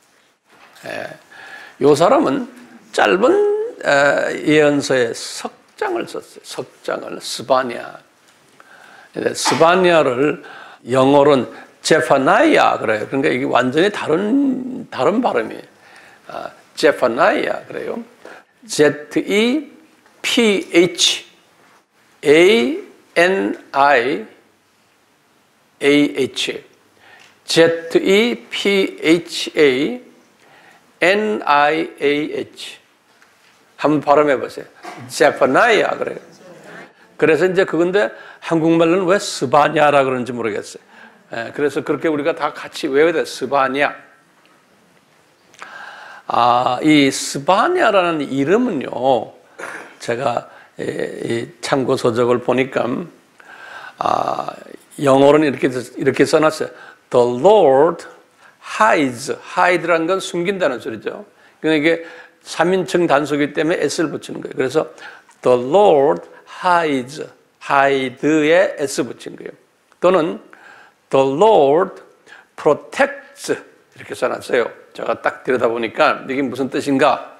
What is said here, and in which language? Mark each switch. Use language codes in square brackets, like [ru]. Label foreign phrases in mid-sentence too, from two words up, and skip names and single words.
[ko] 이 사람은 짧은 예언서에 석장을 썼어요. 석장을 스바냐. 스바냐를 영어로는 제파나이아 그래요. 그러니까 이게 완전히 다른 발음이에요. 제파나이아 그래요. Z-E-P-H-A-N-I-A-H Z-E-P-H-A-N-I-A-H 한번 발음해 보세요. 제파나이아 그래요. 그래서 이제 그건데 한국말로는 왜 스바냐라 그러는지 모르겠어요. 그래서 그렇게 우리가 다 같이 외워야 돼. 스바냐. 이 스바냐라는 이름은요, 제가 이 참고 서적을 보니까 영어로는 이렇게 써놨어요. [en] The Lord hides. [ko] hide라는 건 숨긴다는 소리죠. 그러니까 이게 3인称 단수이기 때문에 s를 붙이는 거예요. [en] 그래서 The Lord hides. [ko] hide에 s 붙인 거예요. [en] 또는 The Lord protects. [ko] 이렇게 써놨어요. 제가 딱 들여다보니까 이게 무슨 뜻인가?